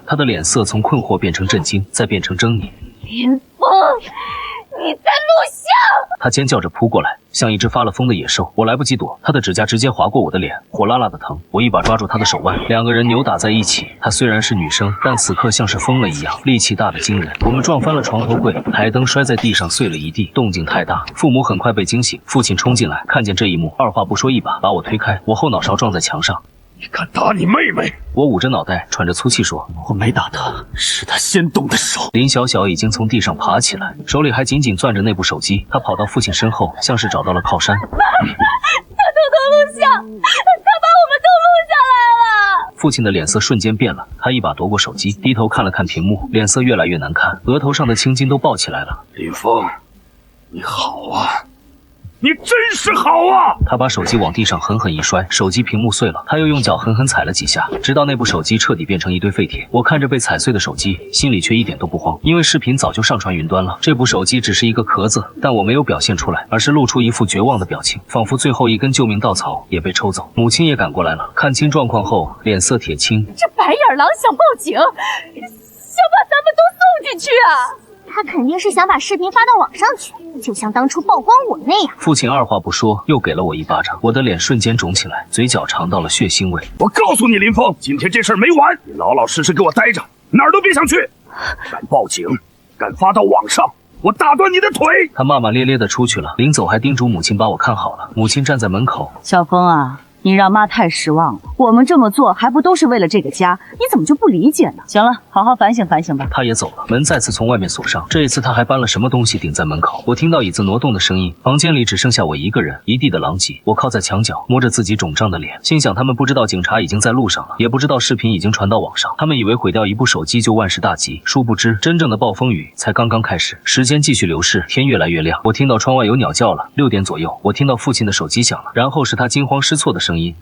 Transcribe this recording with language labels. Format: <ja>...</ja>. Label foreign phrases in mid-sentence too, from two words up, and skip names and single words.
<zh>他的臉色從困惑變成震驚，再變成猙獰。林峰，你在錄像！他尖叫着撲過來，像一只發了瘋的野獸。我來不及躲，他的指甲直接劃過我的臉，火辣辣的疼。我一把抓住他的手腕，兩個人扭打在一起。她雖然是女生，但此刻像是瘋了一樣，力氣大得驚人。我們撞翻了床頭櫃，台燈摔在地上碎了一地，動靜太大。父母很快被驚醒，父親衝進來，看見這一幕，二話不說一把把我推開，我後腦勺撞在牆上。你敢打你妹妹？我捂着腦袋，喘着粗氣說：“ 我沒打他，是他先動的手。” 林小小已經從地上爬起來，手裡還緊緊攥着那部手機。他跑到父親身後，像是找到了靠山。他偷偷錄像，他把我們都錄下來了。父親的臉色瞬間變了，他一把奪過手機，低頭看了看屏幕，臉色越來越難看，額頭上的青筋都爆起來了。林峰，你好啊！你真是好啊！他把手机往地上狠狠一摔，手機屏幕碎了。他又用腳狠狠踩了幾下，直到那部手機徹底变成一堆廢鐵。我看着被踩碎的手機，心裡卻一點都不慌，因為視頻早就上傳雲端了。這部手機只是一個殼子，但我沒有表現出來，而是露出一副絕望的表情，仿佛最後一根救命稻草也被抽走。母親也趕過來了，看清狀況後，臉色鐵青。這白眼狼想報警，想把咱們都送進去啊！他肯定是想把視頻發到網上去，就像當初曝光我那樣。父親二話不說，又給了我一巴掌，我的臉瞬間腫起來，嘴角嘗到了血腥味。我告訴你，林峰，今天這事兒沒完，你老老實實給我待着，哪兒都別想去。敢報警，敢發到網上，我打斷你的腿！他罵罵咧咧的出去了，臨走還叮囑母親把我看好了。母親站在门口，小峰啊，你讓媽太失望了。我們这麼做還不都是為了這個家？你怎麼就不理解呢？行了，好好反省反省吧。他也走了，門再次從外面鎖上。這一次他還搬了什麼東西頂在門口。我聽到椅子挪動的聲音，房間裡只剩下我一個人，一地的狼藉。我靠在牆角，摸着自己腫脹的臉，心想他們不知道警察已經在路上了，也不知道視頻已經傳到網上。他們以為毀掉一部手機就萬事大吉，殊不知真正的暴風雨才剛剛開始。時間繼續流逝，天越來越亮。我聽到窗外有鳥叫了，6點左右，我聽到父親的手機響了，然後是他驚慌失措的聲音：</zh>